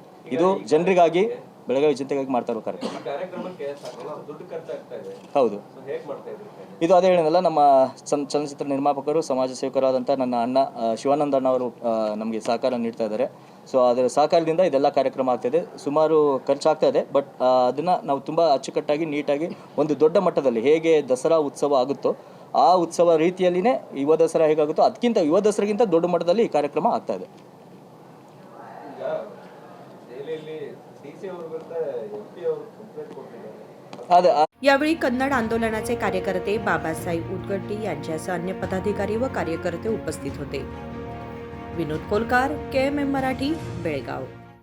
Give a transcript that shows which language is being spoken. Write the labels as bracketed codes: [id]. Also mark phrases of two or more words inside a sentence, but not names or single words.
[kn] ಇದು ಜನರಿಗಾಗಿ, ಬೆಳಗಾವಿ ಜನತೆಗಾಗಿ ಮಾಡ್ತಾ ಇರೋ ಕಾರ್ಯಕ್ರಮ. ಹೌದು, ಇದು ಅದೇ ಹೇಳಿದ್ನಲ್ಲ, ನಮ್ಮ ಚಲನಚಿತ್ರ ನಿರ್ಮಾಪಕರು, ಸಮಾಜ ಸೇವಕರಾದಂಥ ನನ್ನ ಅಣ್ಣ ಶಿವಾನಂದ ಅಣ್ಣ ಅವರು ನಮಗೆ ಸಹಕಾರ ನೀಡ್ತಾ ಇದ್ದಾರೆ. ಸೊ ಅದರ ಸಹಕಾರದಿಂದ ಇದೆಲ್ಲ ಕಾರ್ಯಕ್ರಮ ಆಗ್ತಾಯಿದೆ. ಸುಮಾರು ಖರ್ಚಾಗ್ತಾ ಇದೆ, ಬಟ್ ಅದನ್ನು ನಾವು ತುಂಬ ಅಚ್ಚುಕಟ್ಟಾಗಿ, ನೀಟಾಗಿ, ಒಂದು ದೊಡ್ಡ ಮಟ್ಟದಲ್ಲಿ ಹೇಗೆ ದಸರಾ ಉತ್ಸವ ಆಗುತ್ತೋ ಆ ಉತ್ಸವ ರೀತಿಯಲ್ಲಿನೇ ಯುವ ದಸರಾ ಹೇಗಾಗುತ್ತೋ ಅದಕ್ಕಿಂತ ಯುವ ದಸರಾಗಿಂತ ದೊಡ್ಡ ಮಟ್ಟದಲ್ಲಿ ಈ ಕಾರ್ಯಕ್ರಮ ಆಗ್ತಾ ಇದೆ. [mr] यावेळी कन्नड आंदोलनाचे कार्यकर्ते बाबासाहेब उदगट्टी यांच्यासह अन्य पदाधिकारी व कार्यकर्ते उपस्थित होते. विनोद कोलकार, KMM मराठी, बेळगाव.